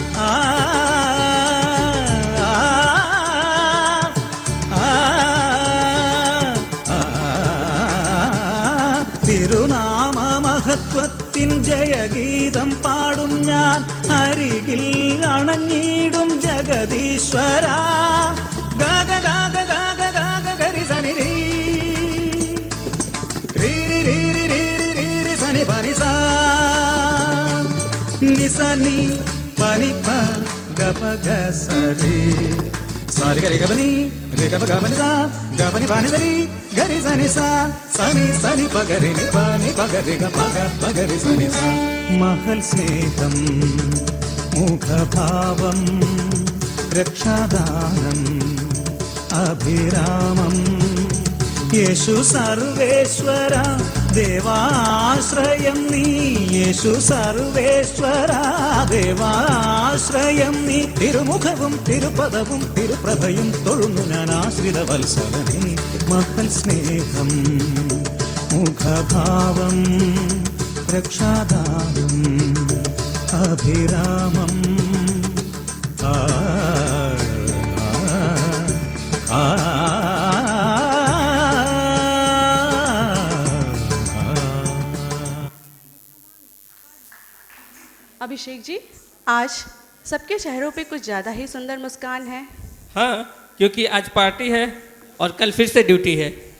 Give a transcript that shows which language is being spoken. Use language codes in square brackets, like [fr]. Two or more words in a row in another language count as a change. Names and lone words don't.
[ml] തിരുനാമ മഹത്വത്തിൻ ജയഗീതം പാടും ഞാൻ. അരികിൽ അണഞ്ഞിടും ജഗദീശ്വര ഗഗ ഗഗ ഗഗ ഗഗ ഗരി സനി രീ నిసని పని ప గప గ సరి సారి గరి గబని రే గప గబని సా గబని పాని సరి గరి సని సా సని సని పగరి ని పాని పగరి గ పగ పగరి సని సా. മഹൽ സ്നേഹം മുഖഭാവം രക്ഷാദാനം അഭിരാമം യേശു സർവേശ്വര ദേവാശ്രയം നീ. യേശു സർവേശ്വര ദേവാശ്രയം നീ. തിരുമുഖവും തിരുപദവും തിരുപ്രഭയും തൊഴുന്നു ഞാൻ ആശ്രിത വത്സലനെ. മഹൽ സ്നേഹം മുഖഭാവം രക്ഷാദാനം അഭിരാമം ആ ആ [hi] अभिषेक जी, आज सबके चेहरों पे कुछ ज़्यादा ही सुंदर मुस्कान है। हाँ, क्योंकि आज पार्टी है और कल फिर से ड्यूटी है।